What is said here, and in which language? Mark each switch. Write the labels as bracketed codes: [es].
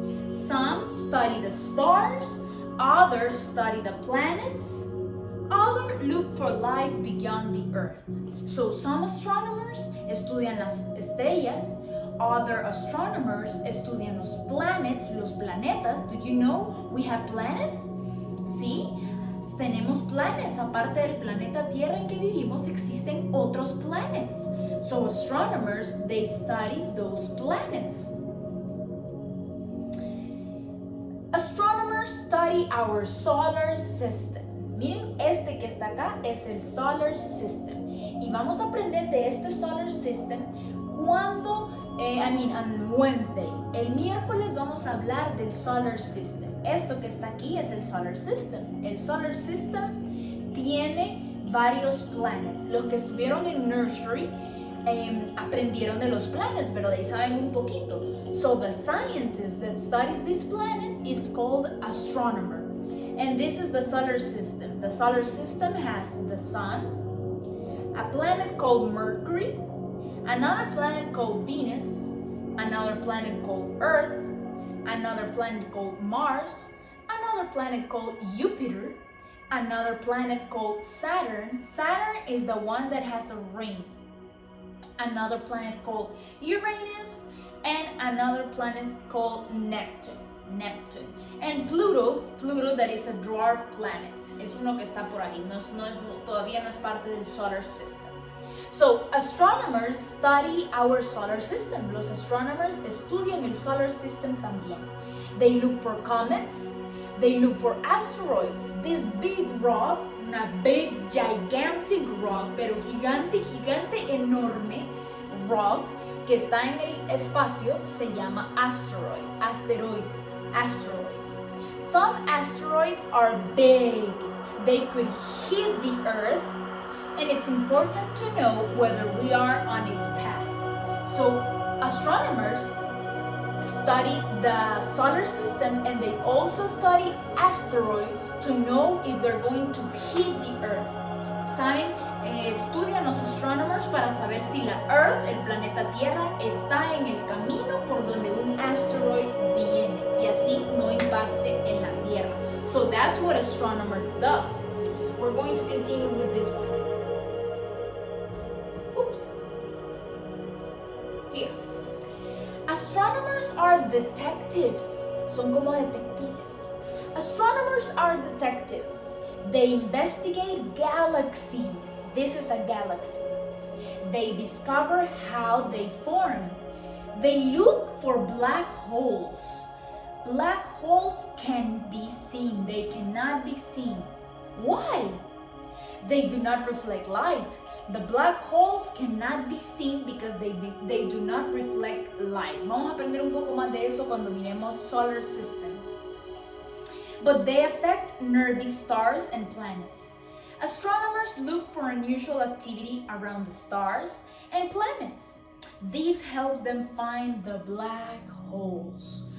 [en] Some study the stars, others study the planets, others look for life beyond the Earth. So some astronomers [es] estudian las estrellas, [en] other astronomers [es] estudian los planets, los planetas. [en] Do you know we have planets? [es] Sí, tenemos planets. Aparte del planeta Tierra en que vivimos, existen otros planets. [en] So astronomers, they study those planets. Astronomers study our solar system. [es] Miren, este que está acá es el solar system. Y vamos a aprender de este solar system cuando, [en] on Wednesday. [es] El miércoles vamos a hablar del solar system. Esto que está aquí es el solar system. El solar system tiene varios planets. Los que estuvieron en nursery aprendieron de los planets, pero de ahí saben un poquito. [en] So the scientist that studies this planet is called astronomer. And this is the solar system. The solar system has the sun, a planet called Mercury, another planet called Venus, another planet called Earth, another planet called Mars, another planet called Jupiter, another planet called Saturn. Saturn is the one that has a ring. Another planet called Uranus, and another planet called Neptune. And Pluto that is a dwarf planet. [es] Es uno que está por ahí, todavía no es parte del solar system. [en] So, astronomers study our solar system. [es] Los astronomers estudian el solar system también. [en] They look for comets, they look for asteroids. This big rock, [es] una big, gigantic rock, pero gigante, enorme rock que está en el espacio se llama asteroids. [en] Some asteroids are big. They could hit the Earth, and it's important to know whether we are on its path. So astronomers study the solar system, and they also study asteroids to know if they're going to hit the Earth. [es] ¿Saben? Estudian los astronomers para saber si la Earth, el planeta Tierra, está en el camino por donde un asteroid viene y así no impacte en la Tierra. [en] So that's what astronomers does. We're going to continue with this one. Oops. Here. Astronomers are detectives. [es] Son como detectives. [en] Astronomers are detectives. They investigate galaxies. This is a galaxy. They discover how they form. They look for black holes. Black holes can be seen. They cannot be seen. Why? They do not reflect light. The black holes cannot be seen because they do not reflect light. [es] Vamos a aprender un poco más de eso cuando miremos solar system. [en] But they affect nearby stars and planets. Astronomers look for unusual activity around the stars and planets. This helps them find the black holes.